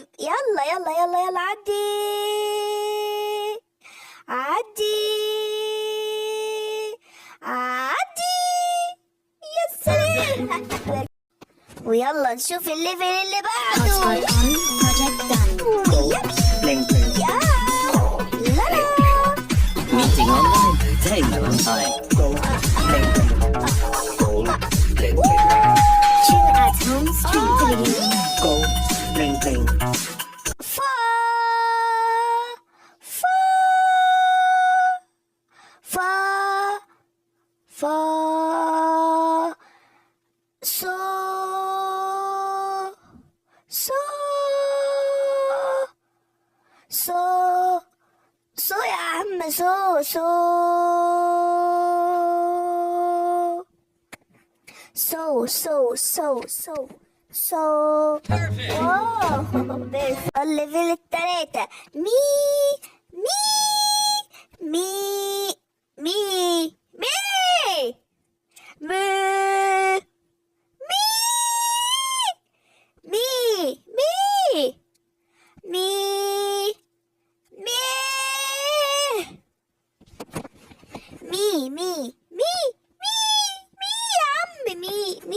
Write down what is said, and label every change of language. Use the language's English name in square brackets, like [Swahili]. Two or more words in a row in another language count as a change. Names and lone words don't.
[Arabic] يلا يلا يلا يلا عدي عدي عدي. يا سلام. ويلا نشوف الليفل اللي بعده. [English] Bling bling. [Arabic] يا لا لا. [English] Meeting online. Payment on time. Bling bling. Bling bling. Chill at home street video. Go. Bling bling. Fa fa fa fa so so so so [Arabic] يا عم so so so [English] wow perfect. [Arabic] الليفل التلاتة مي مي مي مي مي مي مي مي مي مي مي مي يا عم مي.